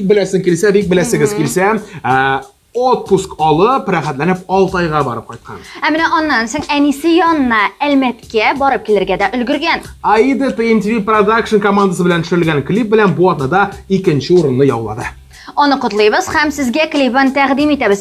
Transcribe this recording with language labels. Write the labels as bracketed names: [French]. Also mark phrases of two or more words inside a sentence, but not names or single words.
[Tatar] білесін келсе, бик білесіңіз келсе, отпуск алып, рәхәтләнеп 6 айга барып кайткан. Менә аннан соң әнисе янына Әлмәткә барып килергә дә өлгергән. Аида TNTV Production командасы белән төшерелгән клип белән бу атнада 2нче урынны яулады. Аны котлыйбыз һәм сезгә клипын тәкъдим итәбез.